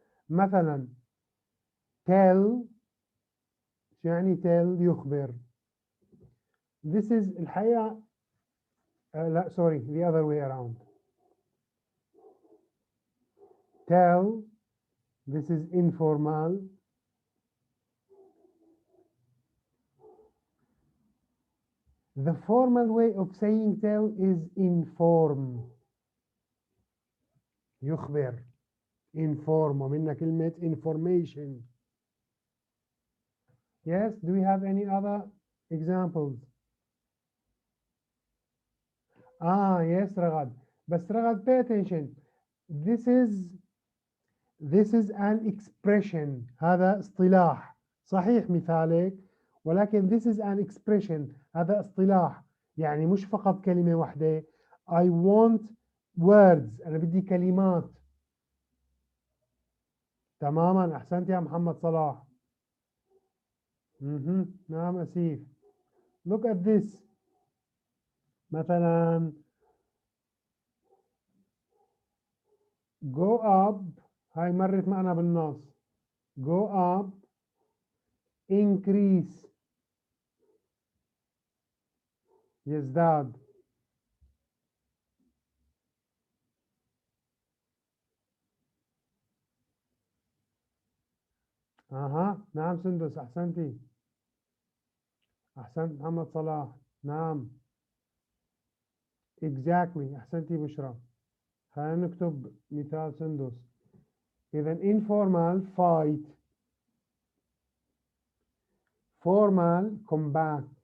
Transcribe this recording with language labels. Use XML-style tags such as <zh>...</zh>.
<ar>مثلا tell، شو يعني tell؟ يخبر.</ar> <en>This is</en> <ar>الحقيقة لا</ar> <en>sorry the other way around. Tell، this is informal. The formal way of saying tell is inform.</en> <ar>يخبر. Inform، ومنها كلمة information.</ar> <en>Yes, do we have any other examples? Yes رغد.</en> <ar>بس</ar> <en>رغد pay attention. This is an expression.</en> <ar>هذا اصطلاح. صحيح مثالك، ولكن</ar> <en>this is an expression.</en> <ar>هذا اصطلاح، يعني مش فقط كلمة واحدة.</ar> <en>I want words.</en> <ar>أنا بدي كلمات. تماما، أحسنت يا محمد صلاح. نعم</ar> <en>أسيف. Look at this.</en> <ar>مثلا</ar> <en>go up،</en> <ar>هاي مرت معنا بالنص.</ar> <en>go up، increase،</en> <ar>يزداد. نعم سندس، أحسنتي. أحسنت محمد صلاح. نعم</ar> <en>exactly،</en> <ar>أحسنتي بشرى. خلينا نكتب مثال سندس. إذا</ar> <en>informal fight، formal combat.</en>